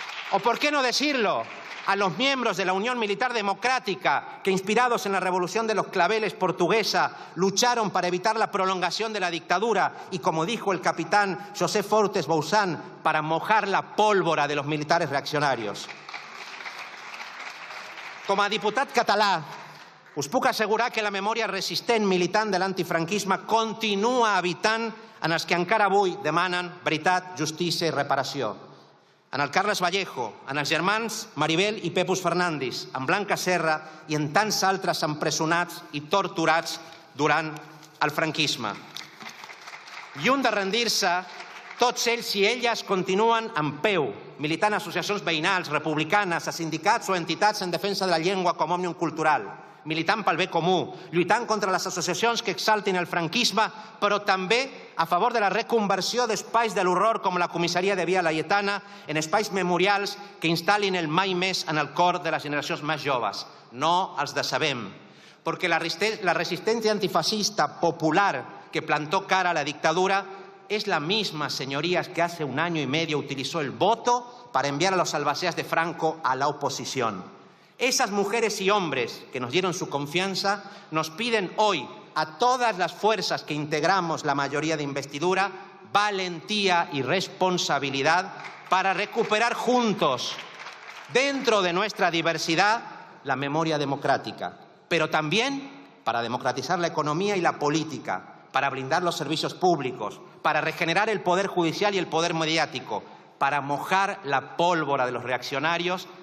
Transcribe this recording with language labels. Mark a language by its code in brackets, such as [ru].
[es] ¿O por qué no decirlo a los miembros de la Unión Militar Democrática que, inspirados en la Revolución de los Claveles portuguesa, lucharon para evitar la prolongación de la dictadura y, como dijo el capitán José Fortes Bouzán, para mojar la pólvora de los militares reaccionarios? [ca] Com a diputat català, us puc assegurar que la memòria resistent militant de l'antifranquisme continua habitant en els que encara avui demanen veritat, justícia i reparació. En el Carles Vallejo, en els germans Maribel i Pepus Fernández, en Blanca Serra i en tants altres empresonats i torturats durant el franquisme. Lluny de rendir-se, tots ells i elles continuen en peu, militant a associacions veïnals, republicanes, a sindicats o entitats en defensa de la llengua com a òmnium cultural, militant pel bé comú, lluitant contra les associacions que exaltin el franquisme, però també a favor de la reconversió d'espais de l'horror com la comissaria de Via Laietana en espais memorials que instal·lin el mai més en el cor de les generacions més joves. No els decebem, perquè [es] la resistencia antifascista popular que plantó cara a la dictadura es la misma, señorías, que hace 1 año y medio utilizó el voto para enviar a los albaceas de Franco a la oposición. Esas mujeres y hombres que nos dieron su confianza nos piden hoy a todas las fuerzas que integramos la mayoría de investidura valentía y responsabilidad para recuperar juntos, dentro de nuestra diversidad, la memoria democrática, pero también para democratizar la economía y la política, para blindar los servicios públicos, para regenerar el poder judicial y el poder mediático, para mojar la pólvora de los reaccionarios